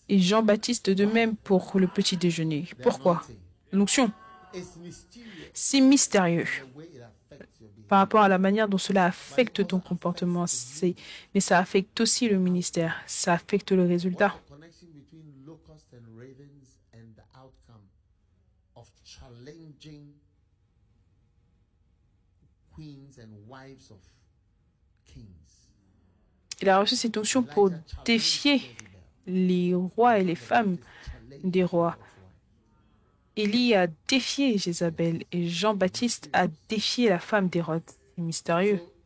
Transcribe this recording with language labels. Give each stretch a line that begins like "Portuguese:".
French: Et Jean-Baptiste de même pour le petit déjeuner. Pourquoi? L'onction.
English: It's mysterious
French: C'est mystérieux
English: the way it affects your behavior.
French: par rapport à la manière dont cela affecte ton comportement. Mais ça affecte aussi le ministère. Ça affecte le résultat.
English: Connection between locusts and ravens and the outcome of challenging queens and wives of kings.
French: Il a reçu cette onction pour défier les rois et les femmes des rois. Élie a défié Jézabel et Jean-Baptiste a défié la femme d'Hérode. C'est mystérieux.